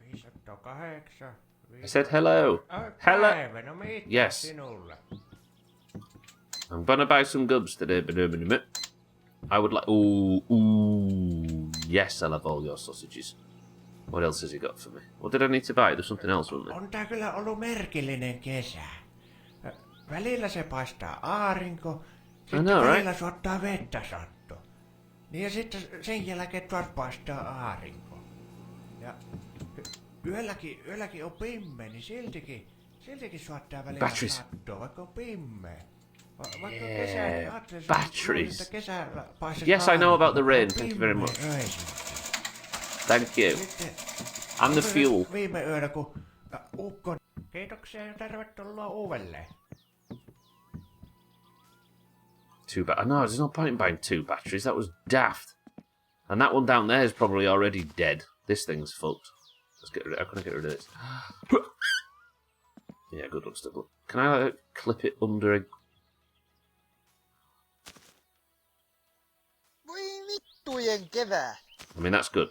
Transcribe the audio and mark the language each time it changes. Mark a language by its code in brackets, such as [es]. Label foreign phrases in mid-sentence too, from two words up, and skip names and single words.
[en] I said hello. Hello. Yes. I'm gonna buy some gubs today, I would like... Ooh, yes, I'll have all your sausages. What else has he got for me? What did I need to buy? There's something else, wasn't there? [fi] On tää kyllä ollut merkillinen kesä. Välillä se paistaa aurinko, sitten välillä suottaa vettä satto. Niin ja sitten sen jälkeen taas paistaa aurinko. Ja yölläkin on pimeä, niin siltikin suottaa välillä sattoa, vaikka on pimeä. [en] Yeah, batteries. Yes, I know about the rain. Thank you very much. Thank you. And the fuel. [fi] Viime yönä, kun ukko... Kiitoksia ja tervetuloa uudelleen. [en] No, there's no point in buying 2 batteries. That was daft. And that one down there is probably already dead. This thing's fucked. Let's get rid of it. How can I get rid of this? Yeah, good one, Stubble. Can I clip it under a... I mean, that's good.